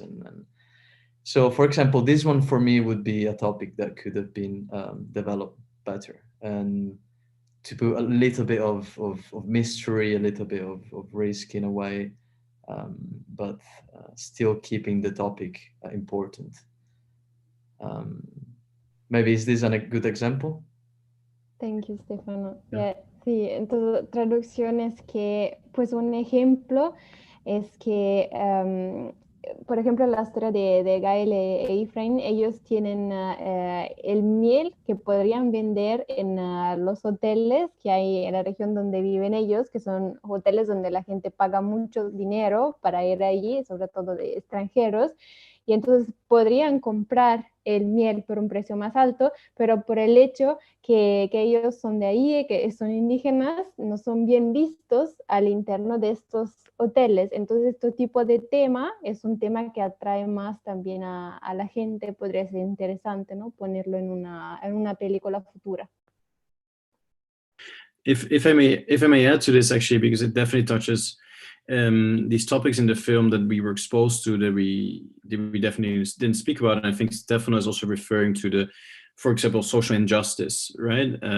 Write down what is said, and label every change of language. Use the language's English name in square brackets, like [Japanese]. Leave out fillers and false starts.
[English] And so, for example, this one for me would be a topic that could have been developed better, and to put a little bit of mystery, a little bit of risk in a way, but still keeping the topic important. Maybe is this a good example? Thank you, Stefano. [Spanish] Yeah, sí, entonces traducción es que, pues un ejemplo es que, por ejemplo, la historia de Gael e Efraín, ellos tienen el miel que podrían vender en los hoteles que hay en la región donde viven ellos, que son hoteles donde la gente paga mucho dinero para ir allí, sobre todo de extranjeros, y entonces podrían comprar el miel por un precio más alto, pero por el hecho que ellos son de ahí, que son indígenas, no son bien vistos al interno de estos hoteles. Entonces, este tipo de tema es un tema que atrae más también a la gente, podría ser interesante, ¿no? Ponerlo en una película futura. [English] If I may add to this, actually, because it definitely touches these topics in the film that we were exposed to, that we definitely didn't speak about, and I think Stefano is also referring to the, for example, social injustice, right?